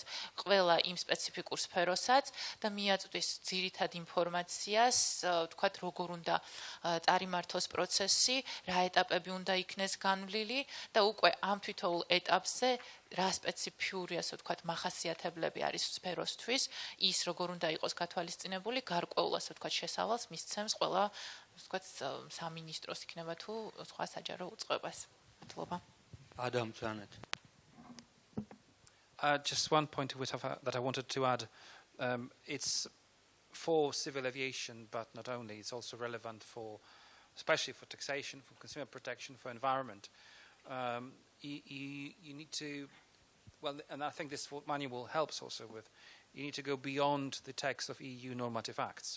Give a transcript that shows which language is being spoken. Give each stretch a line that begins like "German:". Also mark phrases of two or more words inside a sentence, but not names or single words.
Georgian: ყველა იმ სპეციფიკურ სფეროსაც და მიაწვდის ძირითად ინფორმაციას, ვთქვათ, როგორ უნდა წარიმართოს პროცესი, რა ეტაპები უნდა იქნეს განვლილი და უკვე ამ თვითოულ ეტაპზე რა სპეციფიური, ასე ვთქვათ, მახასიათებლები არის სფეროსთვის, ის როგორ უნდა იყოს გათვალისწინებული, გარკვეულ, ასე ვთქვათ, შესავალს მისცემს ყველა, ვთქვათ, სამინისტროს იქნება თუ სხვა საჯარო უწყებას. მადლობა. ადამ ძანეთ.
English: Just one point that I wanted to add. It's for civil aviation, but not only. It's also relevant especially for taxation, for consumer protection, for environment. You need to, and I think this manual helps also with, you need to go beyond the text of EU normative acts.